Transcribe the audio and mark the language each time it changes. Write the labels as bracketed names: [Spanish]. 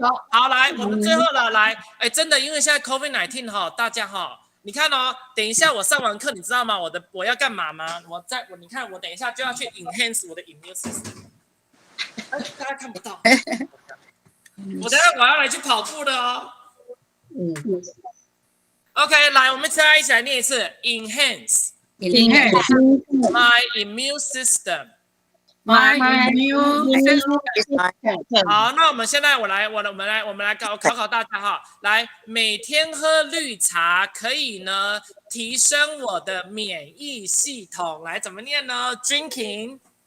[Chinese] 好，来，我们最后了，来，哎，真的，因为现在 COVID-19 哈，大家哈，你看哦，等一下我上完课，你知道吗？我要干嘛吗？你看，我等一下就要去 [English] enhance [Chinese] 我的 [English] immune system。 [Chinese] 大家看不到。我等一下我要来去跑步的哦。 [English] OK， [Chinese] 来，我们大家一起来念一次 [English] enhance my immune system。My immune system。 [Chinese] 好，那我们现在我们来考大家哈，来每天喝绿茶可以呢提升我的免疫系统，来怎么念呢 ？Drinking